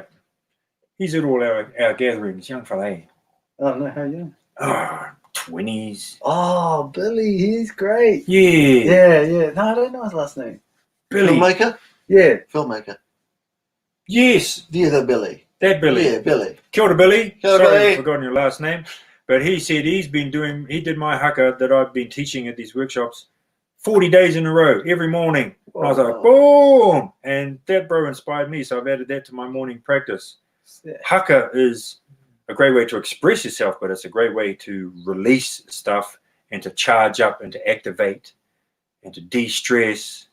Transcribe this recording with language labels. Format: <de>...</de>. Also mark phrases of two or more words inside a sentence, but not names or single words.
<en>He's at all our gatherings, young fella. I don't know how young. 20s. Oh, Billy, he's great. Yeah. Yeah. No, I don't know his last name. Billy. Filmmaker? Yeah. Filmmaker. Yes. The other Billy. That Billy. Yeah, Billy.</en> <mi>Kia ora, Billy. Kia ora,</mi> <en>Sorry, Billy. I've forgotten your last name. But he said he did my haka that I've been teaching at these workshops 40 days in a row, every morning. And I was like, boom! And that bro inspired me, so I've added that to my morning practice. Yeah. Haka is a great way to express yourself, but it's a great way to release stuff and to charge up and to activate and to de-stress.</en>